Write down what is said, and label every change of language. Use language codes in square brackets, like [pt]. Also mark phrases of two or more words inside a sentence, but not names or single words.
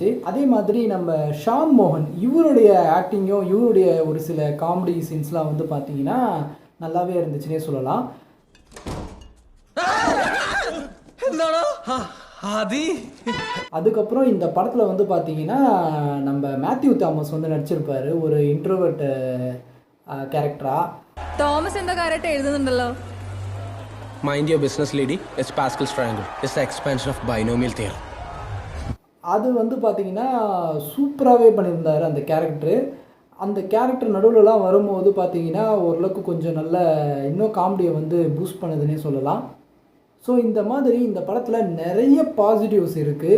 [ta] அதே மாதிரி நம்ம ஷாம் மோகன் இவருடைய ஆக்டிங்கும் இவருடைய ஒரு சில [en] comedy scenes [ta] வந்து பார்த்திங்கன்னா நல்லாவே இருந்துச்சுன்னே சொல்லலாம். அதுக்கப்புறம் இந்த படத்தில் வந்து பார்த்திங்கன்னா நம்ம மேத்யூ தாமஸ் வந்து நடிச்சிருப்பார் ஒரு [en] introvert character. [ml] തോമസ് എന്താ കാര്യമായിട്ട് എഴുതുന്നുണ്ടല്ലോ. [en] Mind your business, lady. It's Pascal's triangle. It's the expansion of binomial theorem. [ta] அது வந்து பார்த்திங்கன்னா சூப்பராகவே பண்ணியிருந்தார் அந்த கேரக்டரு. அந்த கேரக்டர் நடுவில்லாம் வரும்போது பார்த்திங்கன்னா ஓரளவுக்கு கொஞ்சம் நல்ல இன்னும் காமெடியை வந்து பூஸ்ட் பண்ணுதுன்னே சொல்லலாம். ஸோ இந்த மாதிரி இந்த படத்தில் நிறைய பாசிட்டிவ்ஸ் இருக்குது.